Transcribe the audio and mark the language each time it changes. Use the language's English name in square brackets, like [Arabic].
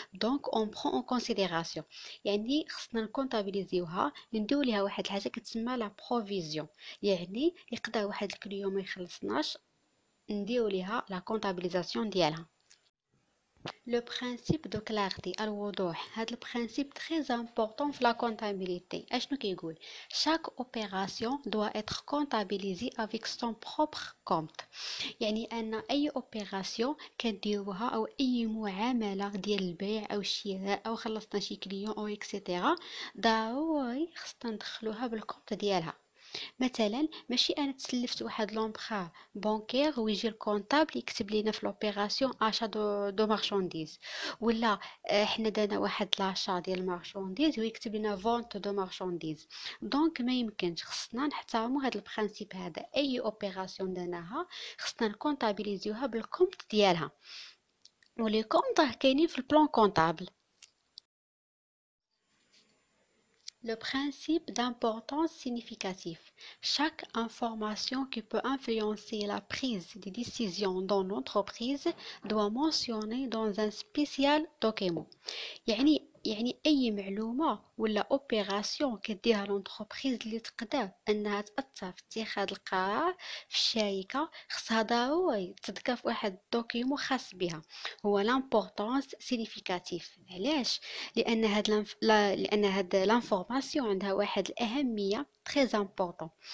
[Arabic] دونك اون برون اون كونسيديراسيون، يعني خصنا نكونطابيليزيوها، نديو ليها واحد الحاجه كتسمى لا بروفيزيون. يعني يقدر واحد الكليون ما يخلصناش، نديو ليها لا كونطابيليزاسيون ديالها. لو برينسيپ دو كلارتي، الوضوح، هذا البرينسيپ تري امبورطون في لا كونتابيليتي. اشنو كيقول؟ [French] chaque opération doit être comptabilisée avec son propre compte. [Arabic] يعني ان اي اوبيراسيون كنديروها او اي معامله ديال البيع او الشراء او خلصنا شي كليون او اكسيتيرا، ضروري خصنا ندخلوها بالكونت ديالها. مثلا ماشي انا تسلفت واحد لومبرا بانكير ويجي الكونطابل يكتب لينا في لوبيراسيون اشا دو مارشانديز، ولا حنا دانا واحد لاشا ديال مارشانديز ويكتب لنا فونت دو مارشانديز. دونك ما يمكنش، خصنا نحترموا هذا البرانسيپ هذا. اي اوبيراسيون داناها خصنا نكونطابيليزيوها بالكونت ديالها، ولي كونط كاينين في البلان كونطابل. [French] Le principe d'importance significative. Chaque information qui peut influencer la prise de décision dans l'entreprise doit mentionner dans un spécial document. [Arabic] يعني اي معلومه ولا اوبيراسيون كديرها لونتربريز اللي تقدر انها تاثر في اتخاذ القرار في الشركه، خصها ضروري تذكر في واحد الدوكيمون خاص بها، هو لامبورطونس سينيفيكاتيف. علاش؟ لان هاد لانفورماسيون عندها واحد الاهميه تري امبورطون.